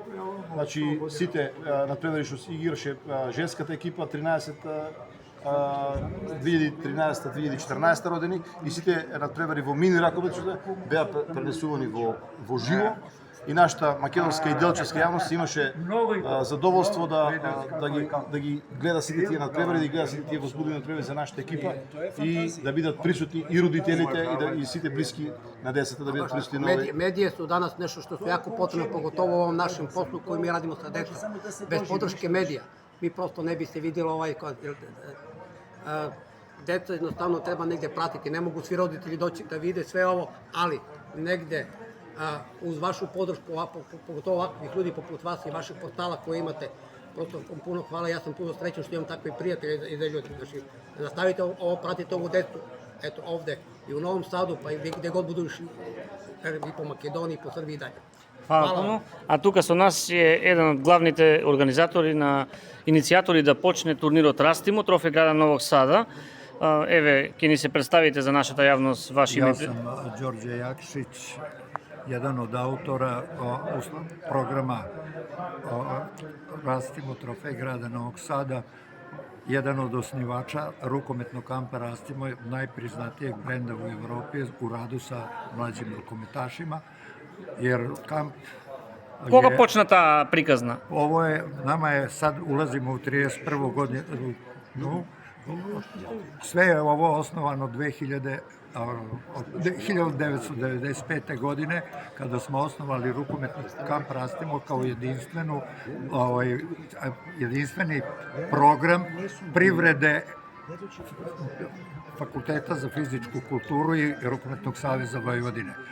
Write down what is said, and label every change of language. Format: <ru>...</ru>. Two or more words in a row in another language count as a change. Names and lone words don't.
<mk>Значи сите надпревари што играше женската екипа, 13 2013-2014 родени и сите надпревари во мини ракометство беа пренесувани во живо и нашата македонска и делчевска јавност имаше задоволство да ги гледа сите тие надпревари, да ги гледа сите тие возбудени надпревари за нашата екипа и да бидат присутни и родителите и сите блиски на децата да бидат присутни на овој.</mk> <sr>Медije su danas nešto što su jako potrebno, pogotovo u ovom našem poslu koji mi radimo sa decom. Bez podrške medija mi prosto ne bi se vidjelo deca jednostavno treba negde pratiti, ne mogu svi roditelji doći da vide sve ovo, ali negde uz vašu podršku, pogotovo ovakvih ljudi poput vas i vašeg portala koji imate, prosto puno hvala, ja sam puno srećan što imam takve prijatelje i za ljudi. Znači, nastavite ovo, pratite ovu decu, eto ovde i u Novom Sadu, pa i gde god budu išli, i po Makedoniji, i po Srbiji i dalje. Hvala puno.</sr> <mk>А тука со нас е еден од главните организатори иницијатори да почне турнирот Растимо, трофеј града Новог Сада. Еве, ќе ни се представите за нашата јавност ваши име.</mk> <sr>Ja sam Đorđe Jakšić, jedan od autora programa Rastimo, trofej grada Novog Sada, jedan od osnivača rukometnog kampa Rastimo, najpriznatijeg brenda u Evropi u radu sa mlađim rukometašima, jer kamp</sr> <mk>Кога почна таа приказна?</mk> <sr>Ovo je, nama je sad, ulazimo u 31. godinu, sve je ovo osnovano 1995. godine, kada smo osnovali rukometni kamp Rastimo kao jedinstveni program privrede Fakulteta za fizičku kulturu i Rukometnog saveza Vojvodine.</sr>